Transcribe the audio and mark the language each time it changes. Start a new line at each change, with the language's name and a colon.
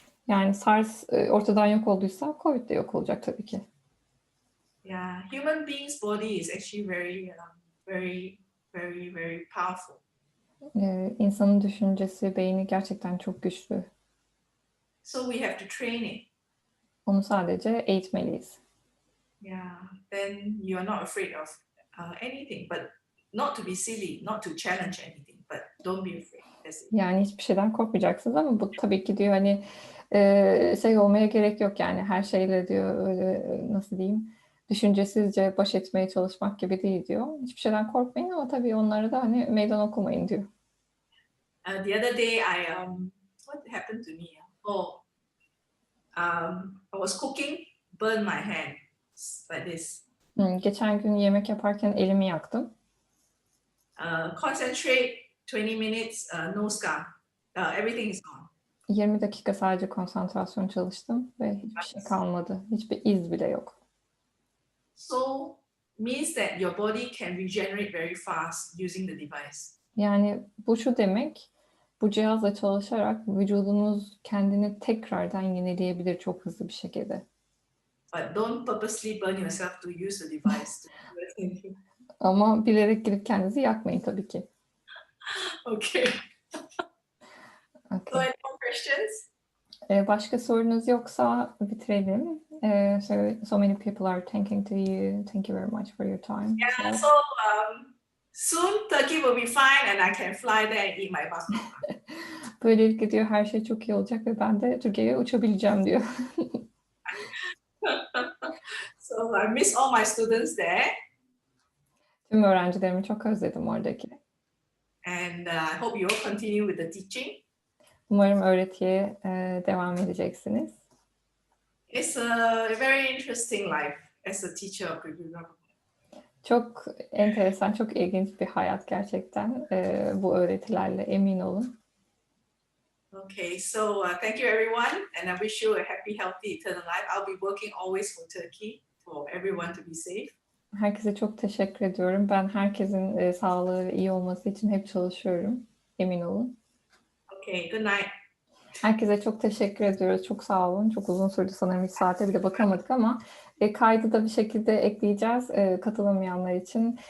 Turkish: Yani SARS ortadan yok olduysa COVID de yok olacak tabii ki.
English: Yeah, human being's body is actually very, very, very powerful.
Turkish: İnsanın düşüncesi, beyni gerçekten çok güçlü.
English: So we have to train it.
Turkish: Onu sadece eğitmeliyiz.
English: Yeah, then you are not afraid of anything, but not to be silly, not to challenge anything, but don't be afraid. That's it.
Turkish: Yani hiçbir şeyden korkmayacaksınız ama bu tabii ki diyor hani şey olmaya gerek yok yani her şeyle diyor öyle nasıl diyeyim düşüncesizce baş etmeye çalışmak gibi değil diyor. Hiçbir şeyden korkmayın ama tabii onlara da hani meydan okumayın diyor.
English: The other day, what happened to me? Oh, I was cooking, burned my hand like this.
Turkish: Geçen gün yemek yaparken elimi yaktım.
English: Concentrate 20 minutes, no scar. Everything is gone.
Turkish: 20 dakika sadece konsantrasyon çalıştım ve hiçbir şey kalmadı. Hiçbir iz bile yok.
English: So means that your body can regenerate very fast using the device.
Turkish: Yani bu şu demek, bu cihazla çalışarak vücudunuz kendini tekrardan yenileyebilir çok hızlı bir şekilde.
English: But don't purposely burn yourself to use the device.
Turkish: Ama bilerek gidip kendinizi yakmayın tabii ki.
English: Okay. So Okay. any more questions?
Turkish: Başka sorunuz yoksa bitirelim.
English: So many people are thanking to you. Thank you very much for your time. Yeah, so soon Turkey will be fine and I can fly there and eat my baklava.
Turkish: Böylelikle diyor her şey çok iyi olacak ve ben de Türkiye'ye uçabileceğim diyor.
English: So I miss all my students there.
Turkish: Tüm öğrencilerimi çok özledim oradaki.
English: And I hope you will continue with the teaching.
Turkish: Umarım öğretiye devam edeceksiniz.
English: It's a very interesting life as a teacher of Greek government.
Turkish: Çok enteresan, çok ilginç bir hayat gerçekten bu öğretilerle emin olun.
English: Okay, so thank you everyone and I wish you a happy, healthy, eternal life. I'll be working always for Turkey, for everyone to be safe.
Turkish: Herkese çok teşekkür ediyorum. Ben herkesin sağlığı ve iyi olması için hep çalışıyorum. Emin olun.
English: Okay, good night.
Turkish: Herkese çok teşekkür ediyoruz. Çok sağ olun. Çok uzun sürdü sanırım 3 saate bile bakamadık ama kaydı da bir şekilde ekleyeceğiz katılamayanlar için.